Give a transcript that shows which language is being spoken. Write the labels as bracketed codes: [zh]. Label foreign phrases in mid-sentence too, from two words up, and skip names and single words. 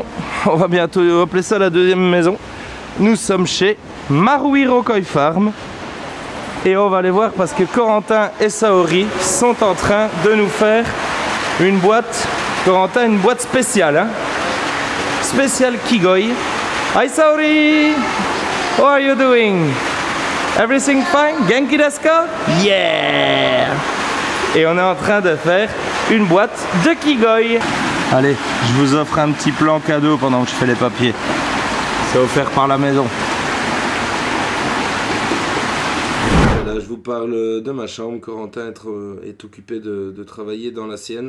[fr] On va bientôt appeler ça la deuxième maison. Nous sommes chez Maruhiro Koi Farm. Et on va aller voir parce que Corentin et Saori sont en train de nous faire une boîte. Corentin, une boîte spéciale. Hein? Spéciale Kigoi. Hi Saori! [en] How are you doing? Everything fine? [ja] 元気ですか? [en] Yeah! [fr] Et on est en train de faire une boîte de Kigoi. Allez, je vous offre un petit plan cadeau pendant que je fais les papiers. C'est offert par la maison. Là, je vous parle de ma chambre. Corentin est occupé de travailler dans la sienne.